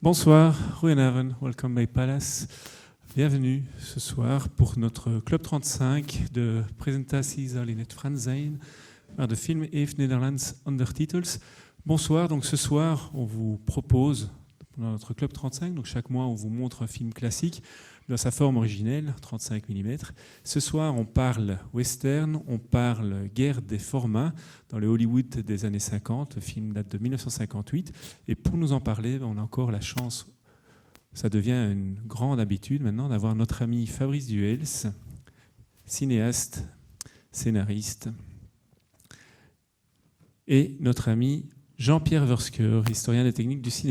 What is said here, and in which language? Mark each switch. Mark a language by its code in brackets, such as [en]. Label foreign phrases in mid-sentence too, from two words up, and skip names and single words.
[fr] Bonsoir, [nl] goedenavond, [en] welcome by Palace. [fr] Bienvenue ce soir pour notre Club 35 [nl] de presentaties zal in het Frans zijn, waar de film heeft Nederlands ondertitels. [fr] Bonsoir, donc ce soir on vous propose, dans notre Club 35, donc chaque mois on vous montre un film classique dans sa forme originelle, 35 mm. Ce soir on parle western, on parle guerre des formats dans le Hollywood des années 50, le film date de 1958, et pour nous en parler, on a encore la chance, ça devient une grande habitude maintenant, d'avoir notre ami Fabrice Duels, cinéaste, scénariste, et notre ami Jean-Pierre Versker, historien des techniques du cinéma.